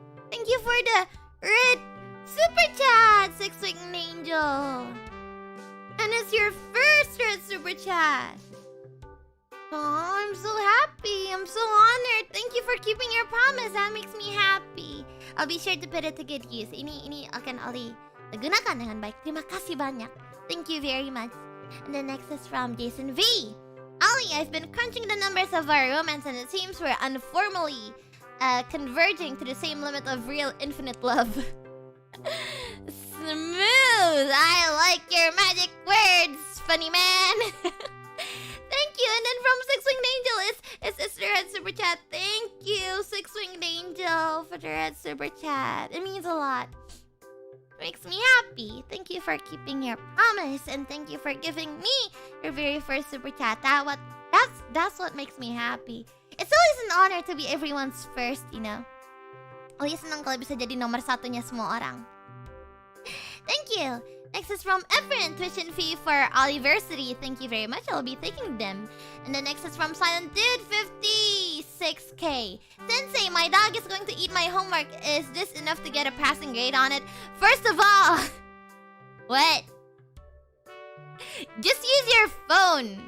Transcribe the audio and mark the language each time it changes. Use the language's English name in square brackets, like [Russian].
[English] Thank you for the red super chat, Six-Winged Angel. And it's your first red super chat. Oh, I'm so happy. I'm so honored. Thank you for keeping your promise. That makes me happy. I'll be sure to put it to good use. [Indonesian] Ini akan Ollie gunakan dengan baik. Terima kasih banyak. [English] Thank you very much. And the next is from Jason V. Ollie, I've been crunching the numbers of our romance and it seems we're unformally converging to the same limit of real infinite love. Smooth. I like your magic words, funny man. Thank you. And then from Six-Winged Angel, it's the red super chat. Thank you, Six-Winged Angel, for the red super chat. It means a lot. It makes me happy. Thank you for keeping your promise, and thank you for giving me your very first super chat. That's what makes me happy. It's always an honor to be everyone's first, you know. [Indonesian] Ollie senang kalau bisa jadi nomor satunya semua orang. [English] Thank you. Next is from Efren, tuition fee for Olliversity. Thank you very much. I'll be taking them. And the next is from Silent Dude, 56K. Sensei, my dog is going to eat my homework. Is this enough to get a passing grade on it? First of all, what? Just use your phone.